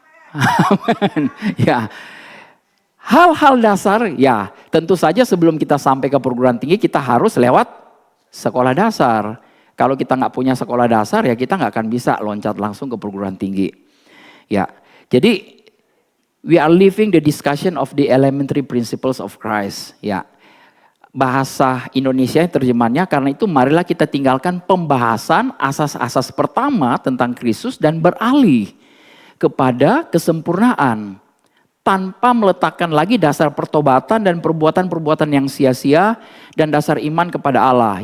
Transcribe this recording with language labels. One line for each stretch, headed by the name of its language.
Indonesian: Amin. Ya. Hal-hal dasar, ya tentu saja sebelum kita sampai ke perguruan tinggi kita harus lewat sekolah dasar. Kalau kita nggak punya sekolah dasar ya kita nggak akan bisa loncat langsung ke perguruan tinggi.
English: Ya, jadi we are living the discussion of the elementary principles of Christ.
Indonesian: Ya, bahasa Indonesia terjemahannya karena itu marilah kita tinggalkan pembahasan asas-asas pertama tentang Kristus dan beralih kepada kesempurnaan. Tanpa meletakkan lagi dasar pertobatan dan perbuatan-perbuatan yang sia-sia dan dasar iman kepada Allah.